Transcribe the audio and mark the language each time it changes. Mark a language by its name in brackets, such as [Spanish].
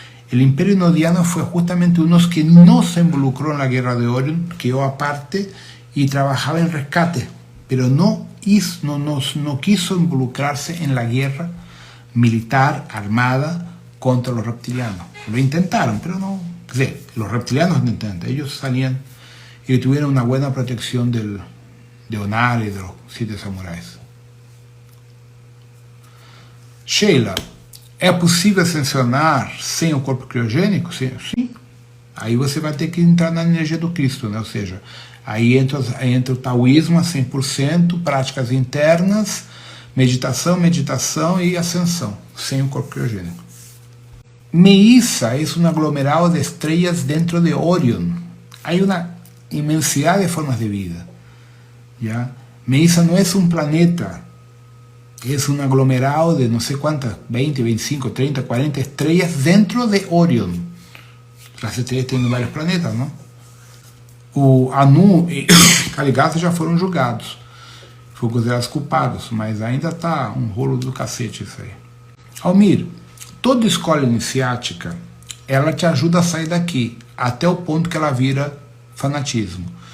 [Spanish] El Imperio Nodiano fue justamente uno que no se involucró en la guerra de Orion, quedó aparte y trabajaba en rescate, pero no quiso involucrarse en la guerra militar, armada, contra los reptilianos. Lo intentaron, pero no. Los reptilianos no intentan. Ellos salían y tuvieron una buena protección de Onar y de los 7 samuráis. [Portuguese] Sheila, é possível ascensionar sem o corpo criogênico? Sim. Aí você vai ter que entrar na energia do Cristo, né? Ou seja, aí entra o taoísmo a 100%, práticas internas, meditação e ascensão, sem o corpo criogênico. [Spanish] Meissa es un aglomerado de estrellas dentro de Orion. Hay una inmensidad de formas de vida. ¿Ya? Meissa no es un planeta, es un aglomerado de no sé cuántas, 20, 25, 30, 40 estrellas dentro de Orion. Las estrellas tienen varios planetas, ¿no? [Portuguese] O Anu e Caligata já foram julgados, foram considerados culpados, mas ainda está um rolo do cacete isso aí. Almir, toda escola iniciática, ela te ajuda a sair daqui, até o ponto que ela vira fanatismo.